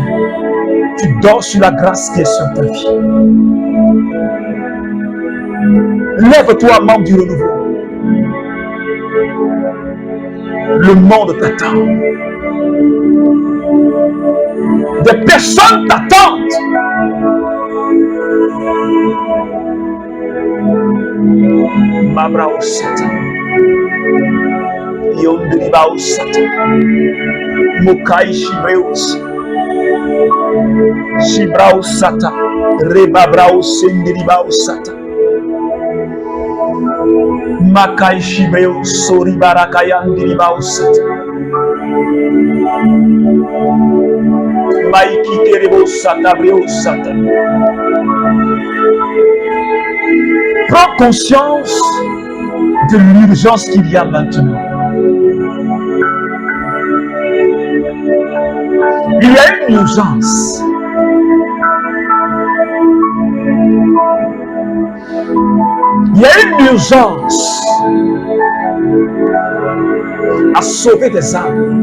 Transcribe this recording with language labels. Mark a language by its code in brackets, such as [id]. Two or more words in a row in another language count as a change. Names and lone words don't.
[fr] Tu dors sur la grâce qui est sur ta vie. Lève-toi, membre du renouveau. Le monde t'attend. Des personnes t'attendent. Mabrao Sata. Yondribao Sata. Mukai Shibreus. Shibrao Sata. Rebabrao Sendribao Sata. Makai Shibreus. Sori Barakayan Dribao Sata. Maiki Kerebo Sata Breo Sata. Prends conscience de l'urgence qu'il y a maintenant. Il y a une urgence. Il y a une urgence à sauver des âmes.